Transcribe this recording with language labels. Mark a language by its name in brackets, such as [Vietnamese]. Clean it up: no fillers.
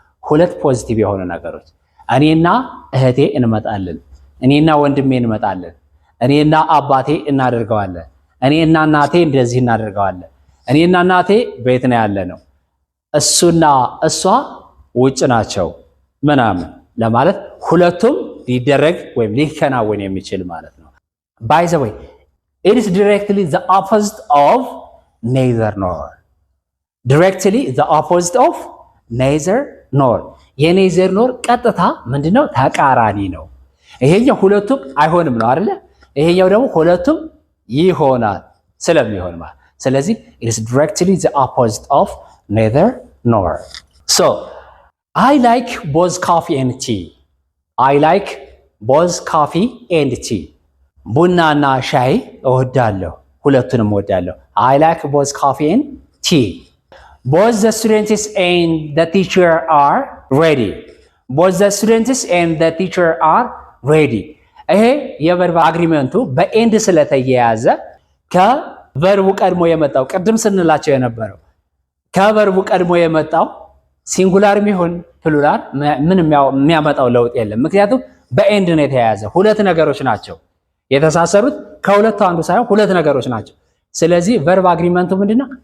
[Amharic] ሁለት ፖዚቲቭ የሆኑ ነገሮች እኔና እህቴ እንመጣለን፣ እኔና ወንድሜ እንመጣለን፣ እኔና አባቴ እናደርገዋለን፣ እኔና እናቴ እንደዚህ እናደርገዋለን፣ እኔና እናቴ ቤት ነው ያለነው፣ እሱና እሷ ውጭ ናቸው ምናምን ለማለት ሁለቱም ሊደረግ ወይም ሊከናወን የሚችል ማለት ነው። [English] by the way it is directly the opposite of neither nor. directly the opposite of neither nor. [Amharic] የኔዘር ኖር ቀጥታ ምንድነው? ተቃራኒ ነው። ይሄኛው ሁለቱም አይሆንም ነው አይደለ? ይሄኛው ደግሞ ሁለቱም ይሆናል ስለሚሆን ማለት። ስለዚህ [English] it is directly the opposite of neither nor. so I like both coffee and tea. I like both coffee and tea. [Amharic] ቡናና ሻይ እወዳለሁ፣ ሁለቱንም እወዳለሁ። [English] I like both coffee and tea. both the students and the teacher are ready. both the students and the teacher are ready. [Amharic] ይሄ የቨርብ አግሪመንቱ በኤንድ ስለተያያዘ ከቨርቡ ቀድሞ የመጣው ቅድም ስንላቸው የነበረው ከቨርቡ ቀድሞ የመጣው ሲንጉላር ይሁን ፕሉራል ምንም የሚያመጣው ለውጥ የለም። ምክንያቱም በኤንድ ነው የተያያዘ። ሁለት ነገሮች ናቸው የተሳሰሩት፣ ከሁለቱ አንዱ ሳይሆን ሁለት ነገሮች ናቸው። ስለዚህ ቨርብ አግሪመንቱ ምንድነው?